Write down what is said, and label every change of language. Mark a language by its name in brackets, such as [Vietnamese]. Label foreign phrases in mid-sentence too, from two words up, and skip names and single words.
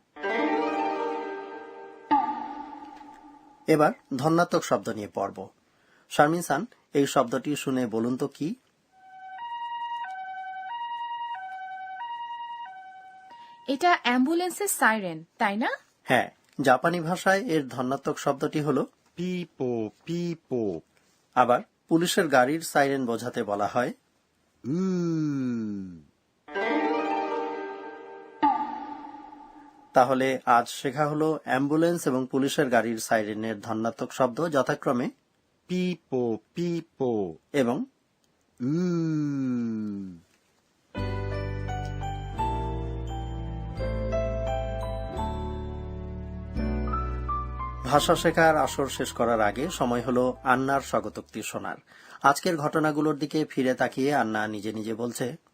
[Bangla] এবার ধন্যাত্মক শব্দ নিয়ে পর্ব। শারমিন সান, এই শব্দটি শুনে বলুন তো কি? এটা অ্যাম্বুলেন্সের সাইরেন, তাই না? হ্যাঁ, জাপানি ভাষায় এর ধন্যাত্মক শব্দটি হল [Japanese] ピーポーピーポー。 [Bangla] আবার পুলিশের গাড়ির সাইরেন বোঝাতে বলা হয় [Japanese] うー。 [Bangla] তাহলে আজ শেখা হলো অ্যাম্বুলেন্স এবং পুলিশের গাড়ির সাইরেনের ধন্যাত্মক শব্দ যথাক্রমে [Japanese] ピーポーピーポー。 [Bangla] এবং [Japanese] うー。 [Bangla] ভাষা শেখার আসর শেষ করার আগে সময় হলো আন্নার স্বাগতোক্তি শোনার। আজকের ঘটনাগুলোর দিকে ফিরে তাকিয়ে আন্না নিজে নিজে বলছে,